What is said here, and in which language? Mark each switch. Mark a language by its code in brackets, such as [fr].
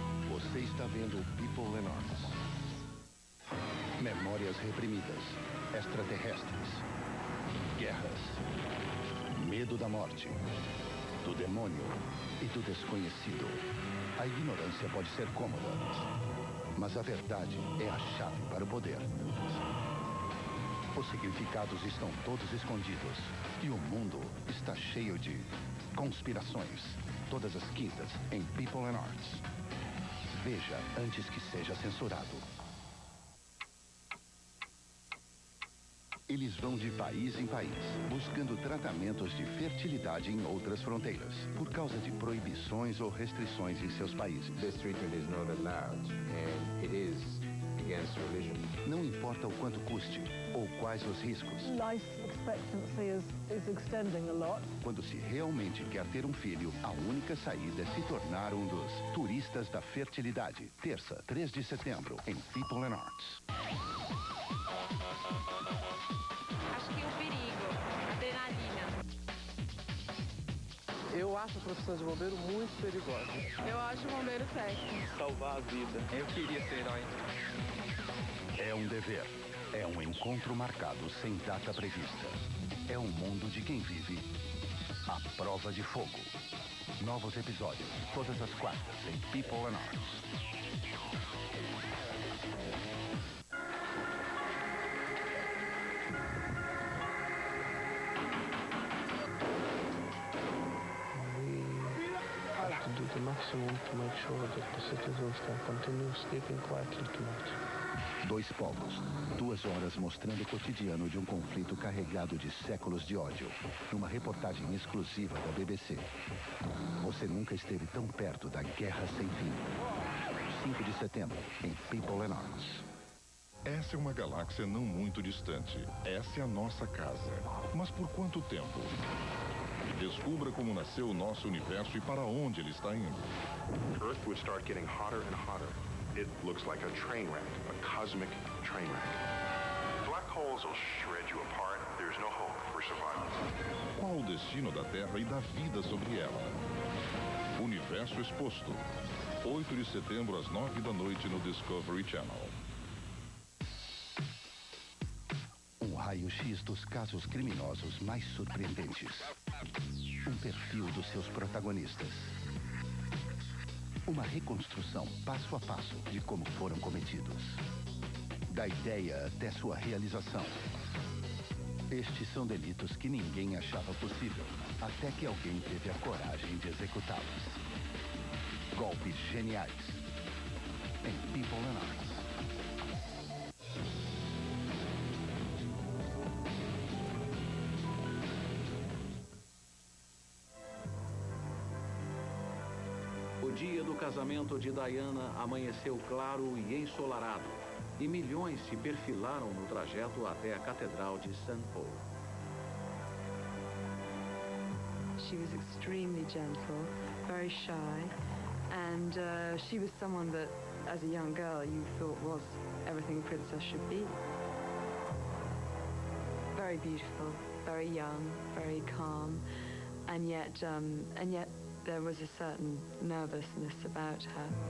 [pt] Você está vendo o People and Arts. Memórias reprimidas, extraterrestres, guerras, medo da morte, do demônio e do desconhecido. A ignorância pode ser cômoda, mas a verdade é a chave para o poder. Os significados estão todos escondidos e o mundo está cheio de conspirações. Todas as quintas em People and Arts. Veja antes que seja censurado. Eles vão de país em país, buscando tratamentos de fertilidade em outras fronteiras, por causa de proibições ou restrições em seus países. [en] This treatment is not allowed, and it is against religion. [pt] Não importa o quanto custe ou quais os riscos. [en] Life expectancy is extending a lot. [pt] Quando se realmente quer ter um filho, a única saída é se tornar um dos turistas da fertilidade. Terça, 3 de setembro, em People and Arts. Acho que o perigo, adrenalina. Eu acho a profissão de bombeiro muito perigosa. Eu acho o bombeiro sexy. Salvar a vida. Eu queria ser herói. É um dever. É um encontro marcado sem data prevista. É um mundo de quem vive a prova de fogo. Novos episódios, todas as quartas, em People and Arts. [en] Do the maximum to make sure that the citizens can continue sleeping quietly tonight. [pt] 2 polos, 2 horas mostrando o cotidiano de um conflito carregado de séculos de ódio, numa reportagem exclusiva da BBC. Você nunca esteve tão perto da guerra sem fim. 5 de setembro, em People and Arts. Essa é uma galáxia não muito distante. Essa é a nossa casa. Mas por quanto tempo? Descubra como nasceu o nosso universo e para onde ele está indo. [en] Earth would start getting hotter and hotter. It looks like a train wreck, a cosmic train wreck. Black holes will shred you apart. There's no hope for survival. [pt] Qual o destino da Terra e da vida sobre ela? Universo Exposto. 8 de setembro às 9 da noite no Discovery Channel. Um raio-x dos casos criminosos mais surpreendentes. Um perfil dos seus protagonistas. Uma reconstrução passo a passo de como foram cometidos. Da ideia até sua realização. Estes são delitos que ninguém achava possível, até que alguém teve a coragem de executá-los. Golpes geniais. Em People and Arts. O dia do casamento de Diana amanheceu claro e ensolarado, e milhões se perfilaram no trajeto até a Catedral de St. Paul. [en] She was extremely gentle, very shy, and she was someone that, as a young girl, you thought was everything a princess should be. Very beautiful, very young, very calm, and yet there was a certain nervousness about her.